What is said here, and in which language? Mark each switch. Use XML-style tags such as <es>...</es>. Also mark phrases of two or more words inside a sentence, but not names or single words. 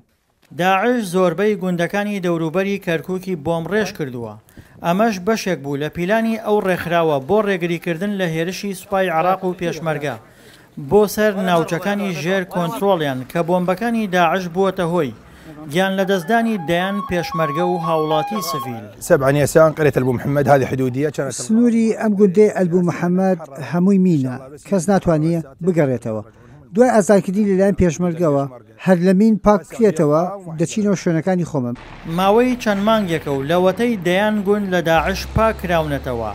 <ckb>داعش زۆربەی گوندەکانی دەوروبەری کەرکووکی بۆم ڕێژ کردووە. ئەمەش بەشێک بوو لە پیلانی ئەو ڕێکخراوە بۆ ڕێگریکردن لە هێرشی سوپای عێراق و پێشمەرگە بۆ سەر ناوچەکانی ژێر کۆنتترۆڵیان کە بۆمبەکانی داعش بووەتە هۆی گیان لە دەستدانی دەیان پێشمەرگە و هاوڵاتی سڤیل.</ckb> <ar>سبع يسان قرية ألبو محمد هذه حدودية كانت</ar> <ckb>سنووری ئەم گوندەی ئەلبوو محەممەد هەمووی مینە کەس ناتوانێت بگەڕێتەوە. دوای ئازادکردنی لەلایەن پێشمەرگەوە هەر لە مین پاک بکرێتەوە دەچینەوە شوێنەکانی خۆمم. ماوەی چەند مانگێکە و لەوەتەی دەیان گوند لە داعش پاکراونەتەوە.</ckb>